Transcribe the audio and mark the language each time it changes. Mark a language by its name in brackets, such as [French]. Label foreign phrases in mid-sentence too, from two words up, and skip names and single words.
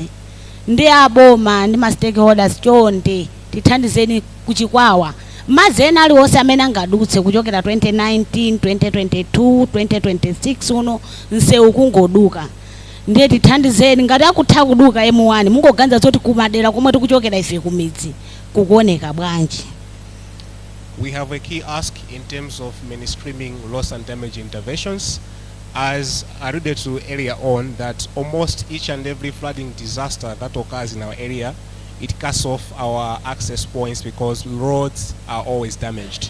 [Nyanja] Ndiye aboma ndi ma stakeholders chonde tithandizeni kuchikwawa madzi ena aliwonse amene angadutse kuchokera 2019 2022 2026 uno msewu kungoduka. Ndiye tithandizeni ngati akutha kuduka M1 mungoganiza zoti kumadera komwe tikuchokera ife kumidzi kukuoneka bwanji. [English] We have a key ask in terms of mainstreaming loss and damage interventions. As alluded to earlier on, that almost each and every flooding disaster that occurs in our area, it cuts off our access points because roads are always damaged.